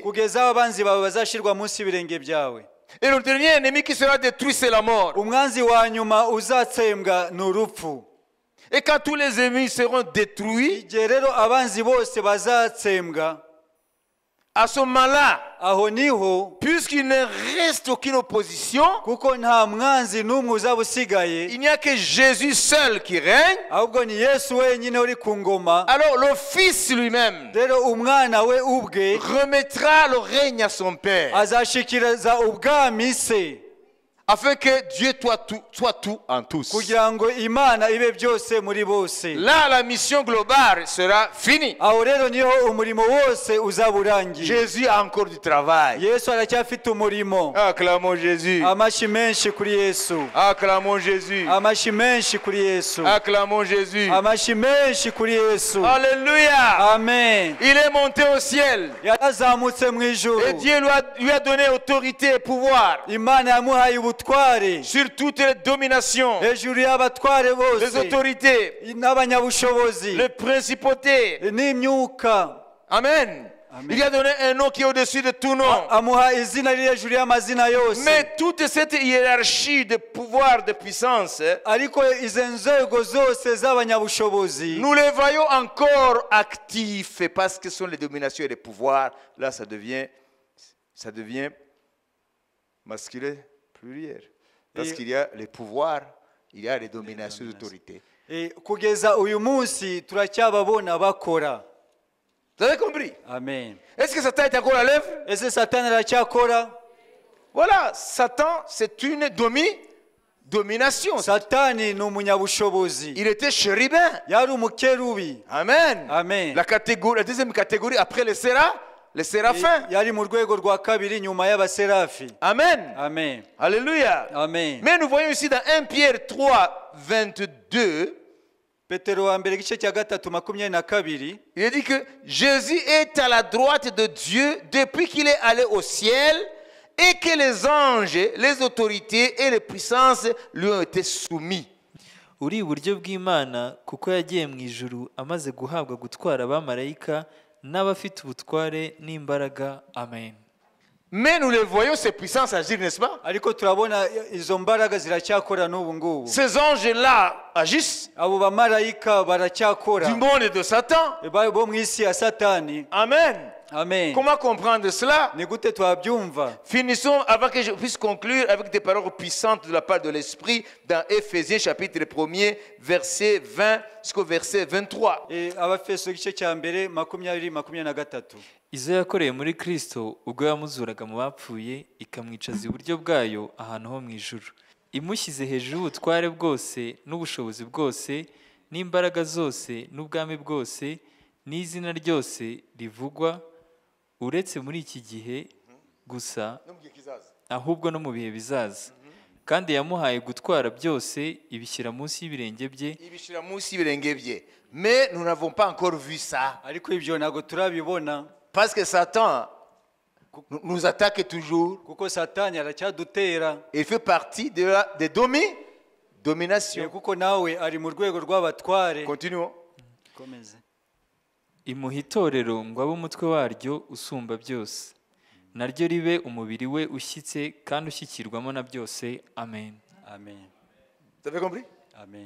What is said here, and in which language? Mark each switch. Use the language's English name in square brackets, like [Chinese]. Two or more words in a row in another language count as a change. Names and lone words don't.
[Kinyarwanda] Kugeza abanzi bawe bazashirwa munsi y'ibirenge byawe. [French] Et le dernier ennemi qui sera détruit, c'est la mort. [Kinyarwanda] Umwanzi wa nyuma uzatsembwa n'urupfu. [French] Et quand tous les ennemis seront détruits, [Kinyarwanda] igihe rero abanzi bose bazatsembwa, [French] à ce moment-là, [Kinyarwanda] aho niho, [French] puisqu'il ne reste aucune opposition, [Kinyarwanda] kuko nta mwanzi n'umwe uzaba usigaye, [French] il n'y a que Jésus seul qui règne, [Kinyarwanda] ahubwo ni Yesu wenyine uri ku ngoma. [French] Alors le Fils lui-même [Kinyarwanda] rero umwana we ubwe [French] remettra le règne à son Père, [Kinyarwanda] azashikiriza ubwami se, [French] afin que Dieu soit tout en tous. [Kinyarwanda] kugira ngo Imana ibe byose muri bose. [French] Là, la mission globale sera finie. [Kinyarwanda] Aho rero niho umurimo wose uzaburangiye. [French] Jésus a encore du travail. [Kinyarwanda] Yesu aracyafite umurimo. [French] Acclamons Jésus. [Kinyarwanda] Amashi menshi kuri Yesu. [French] Acclamons Jésus. [Kinyarwanda] Amashi menshi kuri Yesu. [French] Acclamons Jésus. [Kinyarwanda] Amashi menshi kuri Yesu. Alléluia. Amen. [French] Il est monté au ciel. [Kinyarwanda] Yarazamutse mu ijuru. [French] Et Dieu lui a donné autorité et pouvoir. [Kinyarwanda] Imana yamuhaye ubutware [French] sur toutes les dominations, [Kinyarwanda] hejuru y'abatware bose, [French] les autorités, [Kinyarwanda] n'abanyabushobozi, [French] les principautés, [Kinyarwanda] n'imyuka. Amen. [French] Il lui a donné un nom qui est au-dessus de tout nom. [Kinyarwanda] Amuha izina riri hejuru y'amazina yose. [French] Mais toute cette hiérarchie de pouvoir, de puissance, [Kinyarwanda] ariko izo nzego zose z'abanyabushobozi, [French] nous les voyons encore actifs parce que ce sont les dominations et les pouvoirs. Là, ça devient masculin pluriel. Parce qu'il y a les pouvoirs, il y a les dominations d'autorité. [Kinyarwanda] Kugeza uyu munsi turacyababona bakora. [French] Vous avez compris? Amen. Est-ce que Satan est encore à l'œuvre? Est-ce que Satan aracyakora? Voilà, Satan, c'est une domination. [Kinyarwanda] Satani ni umunyabushobozi. [French] Il était chérubin. [Kinyarwanda] Yari umukerubi. Amen. Amen. [French] La deuxième catégorie après les séraphins. [Kinyarwanda] Yari mu rwego rwa kabiri nyuma y'abaserafi. Amen. Amen. Alléluia. Amen. [French] Mais nous voyons ici dans 1 Pierre 3:22. [Kinyarwanda] Petero wa mbere gice cya 3:22. [French] Il est dit que Jésus est à la droite de Dieu depuis qu'il est allé au ciel et que les anges, les autorités et les puissances lui ont été soumis. [Kinyarwanda] Uri iburyo bw'Imana kuko yagiye mu ijuru amaze guhabwa gutwara abamarayika n'abafite ubutware n'imbaraga. Amen. [French] Mais nous les voyons, ces puissances agir, n'est-ce pas? [Kinyarwanda] Ariko turabona izo mbaraga ziracyakora n'ubu ngubu. [French] Ces anges-là agissent. [Kinyarwanda] Abo bamarayika baracyakora. [French] Du monde de Satan. [Kinyarwanda] Bo mu isi ya Satani. Amen. Amen. [French] Comment comprendre cela? [Kinyarwanda] Ni gute twabyumva? [French] Finissons avant que je puisse conclure avec des paroles puissantes de la part de l'Esprit dans Éphésiens chapitre 1er verset 20 jusqu'au verset 23. [Kinyarwanda] Abafeso gice cya mbere 20-23. Izo yakoreye muri Kristo ubwo yamuzuraga mu bapfuye ikamwicaza iburyo bwayo ahantu ho mu ijuru, imushyize hejuru y'ubutware bwose n'ubushobozi bwose n'imbaraga zose n'ubwami bwose n'izina ryose rivugwa uretse muri iki gihe gusa ahubwo no mu bihe bizaza. Kandi yamuhaye gutwara byose ibishyira munsi y'ibirenge bye. ibishyira munsi y'ibirenge bye. [French] Mais nous n'avons pas encore vu ça. [Kinyarwanda] ariko ibyo ntabwo turabibona [French] Parce que Satan nous attaque toujours. [Kinyarwanda] kuko satani aracyadutera. [French] Il fait partie de domination. [Kinyarwanda] kuko nawe ari mu rwego rw'abatware. [French] Continuons. [Kinyarwanda] Komeze. Imuha itorero ngo abe umutwe waryo usumba byose, naryo ribe umubiri we ushyitse kandi ushyikirwamo na byose. Amen. Amen. [French] Vous avez compris? Amen.